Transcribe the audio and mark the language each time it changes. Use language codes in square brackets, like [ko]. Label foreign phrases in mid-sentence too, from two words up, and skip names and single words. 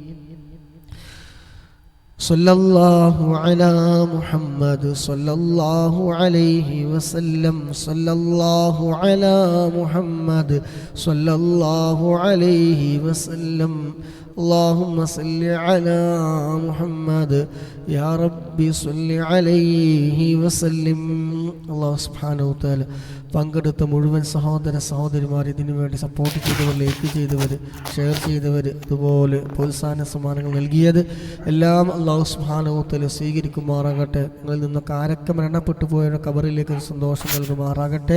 [ar] صلى الله على محمد صلى الله عليه وسلم. صلى الله على محمد صلى الله عليه وسلم. اللهم صل على محمد يا ربي صل عليه وسلم. الله سبحانه وتعالى [ml] പങ്കെടുത്ത മുഴുവൻ സഹോദര സഹോദരിമാർ, ഇതിനു വേണ്ടി സപ്പോർട്ട് ചെയ്തവർ, ലൈക്ക് ചെയ്തവർ, ഷെയർ ചെയ്തവർ, അതുപോലെ പ്രോത്സാഹന സമ്മാനങ്ങൾ നൽകിയത് എല്ലാം [ar] الله سبحانه وتعالى [ml] സ്വീകരിക്കുമാറാകട്ടെ. നിങ്ങളിൽ നിന്നൊക്കെ ആരൊക്കെ മരണപ്പെട്ടു പോയവരുടെ ഖബറിലേക്ക് സന്തോഷം നൽകുമാറാകട്ടെ.